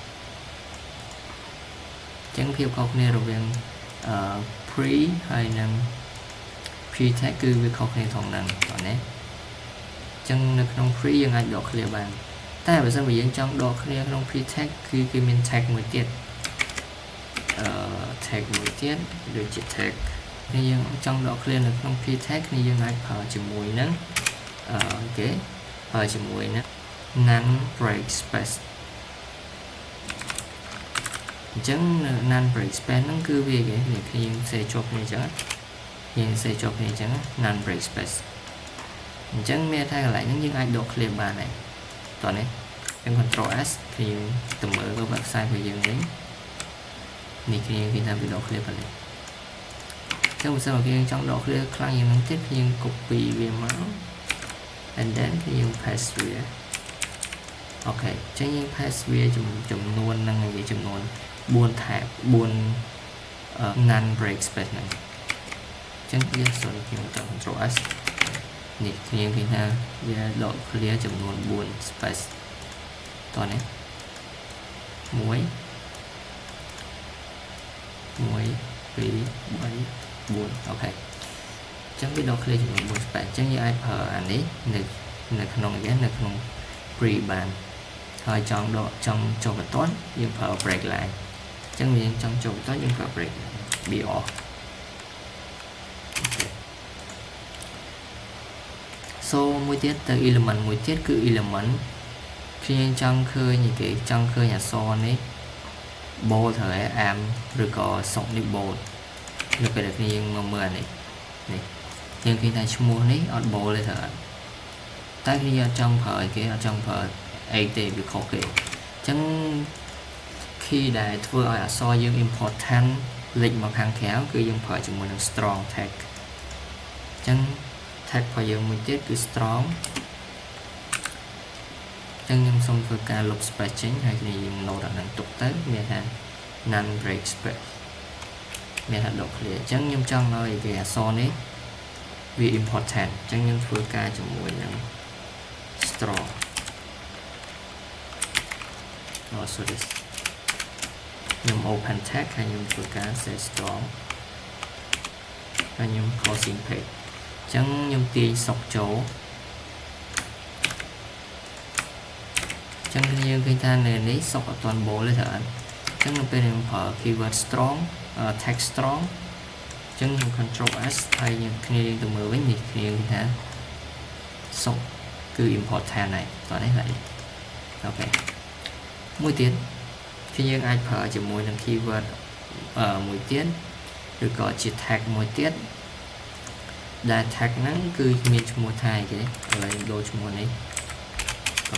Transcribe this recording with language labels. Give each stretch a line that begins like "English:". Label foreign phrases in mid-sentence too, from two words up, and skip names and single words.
Khmer: អញ្ចឹងភាពខុសគ្នារវាងpre ហើយនឹង
English: pre tag
Khmer: គឺវាខុសគ្នាត្រង់ហ្នឹងតោះណាអញ្ចឹងនៅក្នុង pre យើងអាចដក clear បានតែបើសិនបើយើងចង់ដក clear ក្នុង
English: pre tag
Khmer: គឺគេមាន tag មួយទៀត tag មួយទៀតដូចជា tag នេះយើងចង់ដក clear នៅក្នុង
English: pre tag
Khmer: នេះយើងអាចប្រើជាមួយនឹងគេប្រើជាមួយនឹង
English: non break space
Khmer: អញ្ចឹង
English: non break space
Khmer: ហ្នឹងគឺវាគេនេះខ្ញុំសេជាប់នេះអញ្ចឹងយើង សេជាប់នេះអញ្ចឹង
English: non break space
Khmer: អញ្ចឹងមានថាកន្លែងហ្នឹងយើងអាចដក clear បានហើយតោះនេះយើង
English: control S
Khmer: ខ្ញុំទៅមើលទៅ website របស់យើងវិញនេះខ្ញុំគេថាវាដក clear ប៉ុណ្ណេះអញ្ចឹងបើសិនមកយើងចង់ដក clear ខ្លាំងយ៉ាងហ្នឹងទៀតយើង copy វាមក
English: and then
Khmer: យើង paste វាអូខេអញ្ចឹងយើង paste វាចំនួនហ្នឹងនិយាយចំនួន4
English: tab 4 non break space
Khmer: ហ្នឹងអញ្ចឹងយើងសូមខ្ញុំចង់
English: control S
Khmer: នេះខ្ញុំឃើញថាវាដក clear ចំនួន4 space តោះនេះ1 2 3 4 អូខេអញ្ចឹងវាដក clear ចំនួន4 space អញ្ចឹងយើងអាចប្រើអានេះនៅក្នុងនៅក្នុង pre បានហើយចង់ចូលបន្ទាត់យើងប្រើ
English: break line
Khmer: អញ្ចឹងយើងចង់ចូលបន្ទាត់យើងប្រើ
English: break BR
Khmer: so មួយទៀតទៅ element មួយទៀតគឺ element ខ្ញុំចង់ឃើញគេចង់ឃើញអក្សរនេះ bold ហើយ am ឬក៏សុកនេះ bold នៅពេលដែលយើងមកមើលអានេះយើងឃើញថាឈ្មោះនេះអត់ bold ទេត្រូវតែខ្ញុំអត់ចង់ប្រើអីគេអត់ចង់ប្រើអីទេវាខុសគេអញ្ចឹង key ដែលធ្វើឲ្យអក្សរយើង important លេចមកខាងក្រៅគឺយើងប្រើជាមួយនឹង
English: strong tag
Khmer: អញ្ចឹង tag របស់យើងមួយទៀតគឺ strong អញ្ចឹងខ្ញុំសូមធ្វើការលុប space ចេញហើយគ្នាយើង note អានឹងទុកទៅមានថា
English: non break space
Khmer: មានថាដក clear អញ្ចឹងខ្ញុំចង់ឲ្យគេអក្សរនេះវា important អញ្ចឹងខ្ញុំធ្វើការជាមួយនឹង strong sorry ខ្ញុំ
English: open tag
Khmer: ហើយខ្ញុំធ្វើការ
English: set strong
Khmer: ហើយខ្ញុំ
English: closing page
Khmer: អញ្ចឹងខ្ញុំទាញសុកចូលអញ្ចឹងយើងឃើញថានៅនេះសុកអត់ទាន់បូលទេត្រូវអត់អញ្ចឹងនៅពេលខ្ញុំប្រើ
English: keyword strong tag strong
Khmer: អញ្ចឹងខ្ញុំ
English: control s
Khmer: ហើយខ្ញុំគ្នាទៅមើលវិញនេះគ្នា ថាសុកគឺ important ហើយតោះនេះហើយអូខេមួយទៀតគឺយើងអាចប្រើជាមួយនឹង keyword មួយទៀតឬក៏ជា tag មួយទៀតដែល tag ហ្នឹងគឺមានឈ្មោះថាអីគេឥឡូវដូរឈ្មោះនេះខ្ញុំ